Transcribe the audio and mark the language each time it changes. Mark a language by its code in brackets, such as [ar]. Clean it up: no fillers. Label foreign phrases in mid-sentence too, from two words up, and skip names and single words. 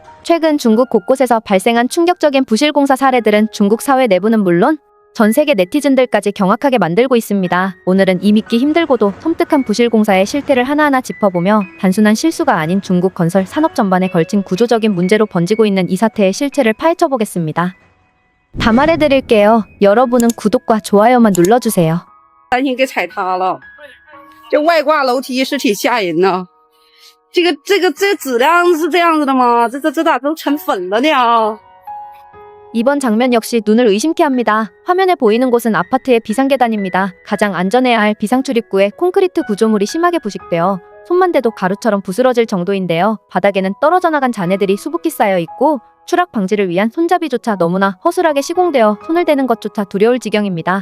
[ko] 최근 중국 곳곳에서 발생한 충격적인 부실공사 사례들은 중국 사회 내부는 물론 전 세계 네티즌들까지 경악하게 만들고 있습니다. 오늘은 이 믿기 힘들고도 섬뜩한 부실공사의 실태를 하나하나 짚어보며 단순한 실수가 아닌 중국 건설 산업 전반에 걸친 구조적인 문제로 번지고 있는 이 사태의 실체를 파헤쳐보겠습니다. 다 말해드릴게요. 여러분은 구독과 좋아요만 눌러주세요. [zh] 担心给踩塌了，这外挂楼梯是挺吓人呐。这质量是这样子的吗？这咋都成粉了呢啊？ [ko] 이번 장면 역시 눈을 의심케 합니다. 화면에 보이는 곳은 아파트의 비상계단입니다. 가장 안전해야 할 비상출입구에 콘크리트 구조물이 심하게 부식되어 손만 대도 가루처럼 부스러질 정도인데요. 바닥에는 떨어져 나간 잔해들이 수북히 쌓여 있고 추락 방지를 위한 손잡이조차 너무나 허술하게 시공되어 손을 대는 것조차 두려울 지경입니다.